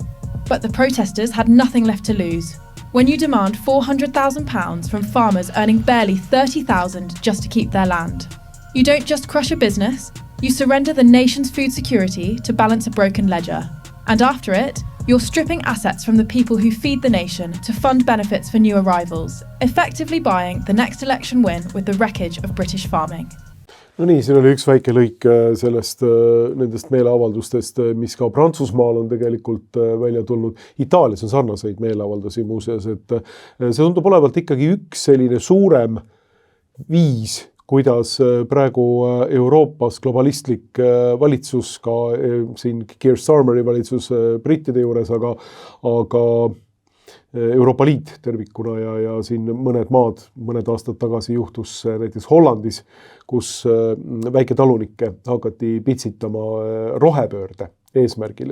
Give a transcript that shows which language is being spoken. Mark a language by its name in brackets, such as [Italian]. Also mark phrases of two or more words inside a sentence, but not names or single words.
[English] But the protesters had nothing left to lose. When you demand £400,000 from farmers earning barely $30,000 just to keep their land, you don't just crush a business, you surrender the nation's food security to balance a broken ledger. And after it, you're stripping assets from the people who feed the nation to fund benefits for new arrivals, effectively buying the next election win with the wreckage of British farming. [Estonian] No nii, siin oli üks väike lõik nendest meeleavaldustest, mis ka Prantsusmaal on tegelikult välja tulnud. Itaalias on sarnaseid meeleavaldusi muuseas, et see tundub olevalt ikkagi üks selline suurem viis, kuidas praegu Euroopas globalistlik valitsus, ka siin Keir Starmeri valitsus brittide juures, aga Euroopa Liit tervikuna ja siin mõned aastad tagasi juhtus näiteks Hollandis, kus väiketalunikke hakati pitsitama rohepöörde eesmärgil.